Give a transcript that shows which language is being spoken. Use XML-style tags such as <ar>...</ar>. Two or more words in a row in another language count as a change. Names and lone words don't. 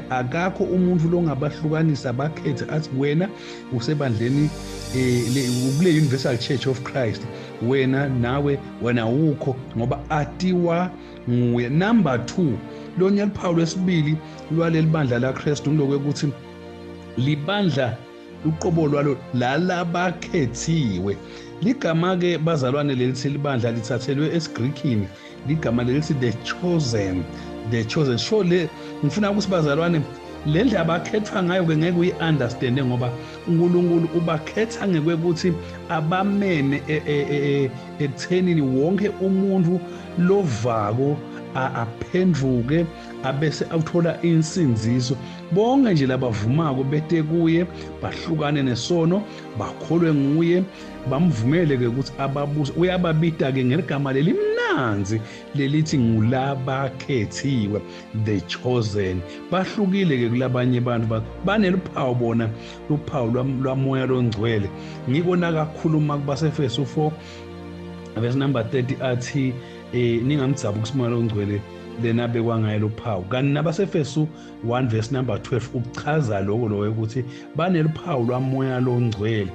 <ss>Akakho umuntu longabahlukanisa bakhethe athi wena usebandleni kule Universal Church of Christ, wena ukho, ngoba atiwa nguye. Number 2, lonya luphawu lwesibili lwaleli bandla laKristu ngilokho ukuthi libandla uqobo lwalo lalabakhethiwe. Ligama ke bazalwane lelithi libandla lithathelwe esiGreekini, ligama lelithi</ss> <en>the chosen.</en> <ss>Sho le ngifuna ukuthi bazalwane le ndlela abakhethwa ngayo ke ngeke uyi-understande, ngoba uNkulunkulu ubakhetha ngekuthi abamene ekuthenini wonke umuntu lovako aphendvuke abese awuthola insinziso. Bonke nje labavumako bete kuye, bahlukane nesono, bakholwe nguye, bamvumele ke ukuthi ababuse. Uyababita ke ngeligama lelimnanzi lelithi ngulabakhethiwe,</ss> <en>the chosen.</en> <ss>Bahlukile ke kulabanye abantu, baneluphawu bona, luphawu lwamoya longcwele. Ngikona kakhuluma kubaseFesu 4</ss> <en>verse number 30</en> <ss>athi ningamthabi kuSimoya longcwele lena bekwangayo luphawu. Kanti nabaseFesu 1</ss> <en>verse number 12</en> <ss>ukuchaza lokho ukuthi baneluphawu lwamoya longcwele.</ss>